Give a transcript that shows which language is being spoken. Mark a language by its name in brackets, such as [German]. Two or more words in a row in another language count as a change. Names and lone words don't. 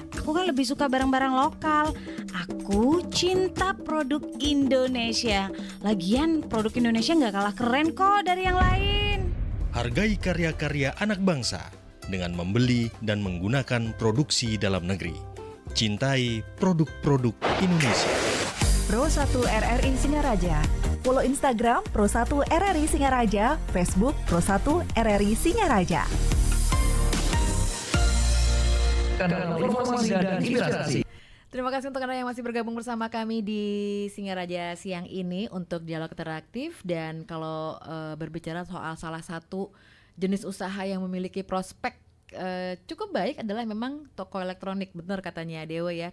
[Indonesian] Aku kan lebih suka barang-barang lokal. Aku cinta produk Indonesia. Lagian produk Indonesia nggak kalah keren kok dari yang lain. Hargai karya-karya anak bangsa dengan membeli dan menggunakan produksi dalam negeri. Cintai produk-produk Indonesia. Pro 1 RRI Singaraja. Follow Instagram Pro 1 RRI Singaraja, Facebook Pro 1 RRI Singaraja. Kanal informasi dan inspirasi. Terima kasih untuk Anda yang masih bergabung bersama kami di Singaraja siang ini untuk dialog interaktif. Dan kalau berbicara soal salah satu jenis usaha yang memiliki prospek cukup baik adalah memang toko elektronik, benar katanya Dewa ya.